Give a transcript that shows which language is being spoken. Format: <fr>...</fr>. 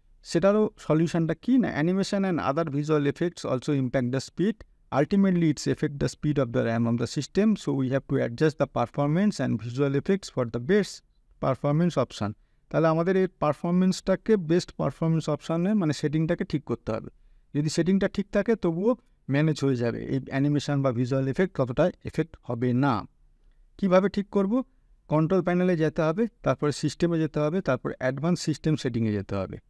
<bn>সেটারও সলিউশনটা কী না,</bn> <en>Animation and other visual effects also impact the speed. Ultimately, it's affect the speed of the RAM of the system, so we have to adjust the performance and visual effects for the best performance option.</en> <bn>তাহলে আমাদের এই পারফরমেন্সটাকে best performance অপশানে মানে সেটিংটাকে ঠিক করতে হবে। যদি সেটিংটা ঠিক থাকে তবুও ম্যানেজ হয়ে যাবে, এই অ্যানিমেশন বা ভিজুয়াল এফেক্ট ততটা এফেক্ট হবে না। কিভাবে ঠিক করব? কন্ট্রোল প্যানেলে যেতে হবে, তারপরে সিস্টেমে যেতে হবে, তারপরে অ্যাডভান্স সিস্টেম সেটিংয়ে যেতে হবে।</bn>